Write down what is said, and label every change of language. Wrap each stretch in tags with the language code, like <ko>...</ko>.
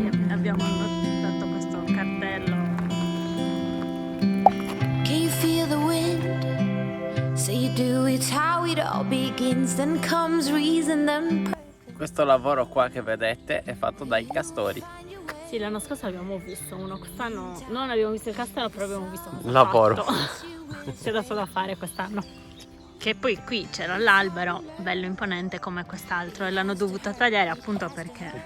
<it>Abbiamo dato questo cartello.</it> <en>Can you feel the wind? Say you do, it's how it all begins. Then comes reason, then...</en> <it>Questo lavoro qua che vedete è fatto dai castori. Sì, l'anno scorso abbiamo visto uno, quest'anno non abbiamo visto il castello, però abbiamo visto cosa Lavoro. c'è dato da fare quest'anno. Che poi qui c'era l'albero, bello imponente come quest'altro, e l'hanno dovuto tagliare appunto perché...</it>